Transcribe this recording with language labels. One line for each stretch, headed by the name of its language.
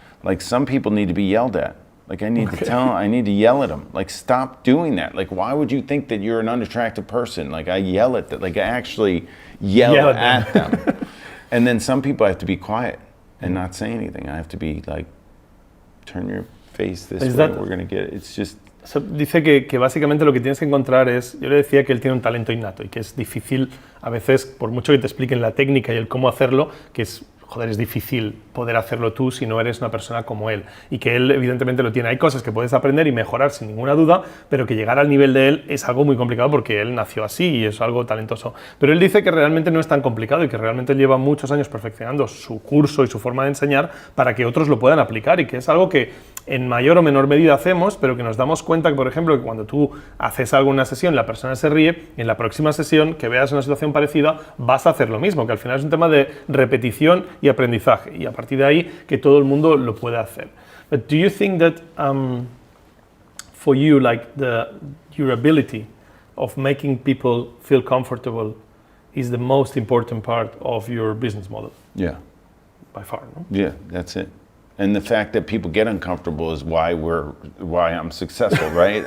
English: Like, some people need to be yelled at. Like, I need to yell at them. Like, stop doing that. Like, why would you think that you're an unattractive person? Like, I yell at them. Like, I actually yell at them. And then some people I have to be quiet and not say anything. I have to be like, turn your face this way, we're going to get it. It's just...
Spanish: So, dice que básicamente lo que tienes que encontrar es, yo le decía que él tiene un talento innato y que es difícil a veces, por mucho que te expliquen la técnica y el cómo hacerlo, que es, joder, es difícil poder hacerlo tú si no eres una persona como él, y que él evidentemente lo tiene. Hay cosas que puedes aprender y mejorar sin ninguna duda, pero que llegar al nivel de él es algo muy complicado porque él nació así y es algo talentoso. Pero él dice que realmente no es tan complicado y que realmente lleva muchos años perfeccionando su curso y su forma de enseñar para que otros lo puedan aplicar, y que es algo que en mayor o menor medida hacemos, pero que nos damos cuenta que, por ejemplo, que cuando tú haces algo en una sesión, la persona se ríe, y en la próxima sesión que veas una situación parecida vas a hacer lo mismo, que al final es un tema de repetición y aprendizaje, y a partir de ahí que todo el mundo lo puede hacer.
English: But do you think that for you, like your ability of making people feel comfortable is the most important part of your business model? Yeah. By far, no? Yeah, that's it. And the fact that people get uncomfortable is why I'm successful, right?